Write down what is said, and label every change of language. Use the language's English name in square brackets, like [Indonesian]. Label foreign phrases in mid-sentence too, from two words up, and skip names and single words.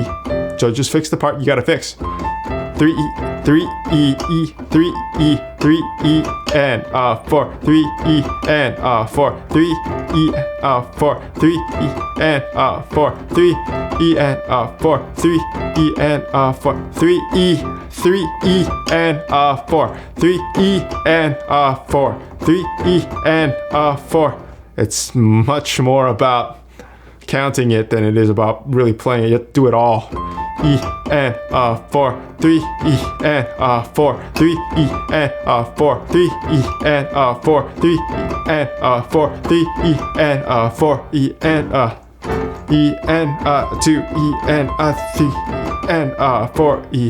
[English] So just fix the part you gotta fix. 3 E, 3 E, E, 3 E, 3 E, and 4, 3 E, and 4, 3 E, 4, 3 E, and 4, 3 E, and 4, 3 E, and 4, 3 E, 3 E, and 4, 3 E, and 4, 3 E, and 4. It's much more about counting it than it is about really playing it. You have to do it all. E and 4, 3 E and 4, 3 E and 4, 3 E and 4, 3 E and 4, 3 E and 4 E and E and 2 E and 3 and 4 E.